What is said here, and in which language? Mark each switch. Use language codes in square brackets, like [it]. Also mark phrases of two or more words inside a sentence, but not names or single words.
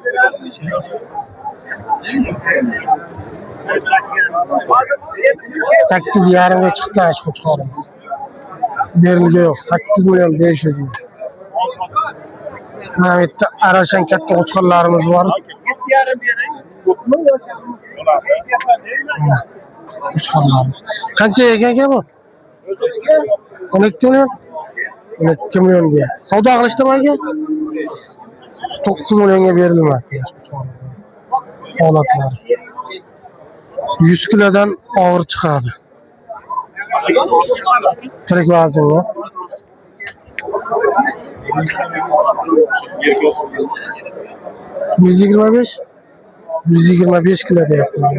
[uz] 8,5 ga chiqdi shu qo'chqorimiz. Berilgan yo'q. 8 milyon 500 ming. Mana bu yerda arashan katta qo'chqorlarimiz bor. Qo'chqorlar. Qancha ekan bu? 12 milyon. 12 milyon diye. Savdo qilishdimi aka? 9 milyonga berilmoqda. Holatlar. 100 kilodan og'ir chiqadi. Tirik vaznga. %25 125 kilo deyapman.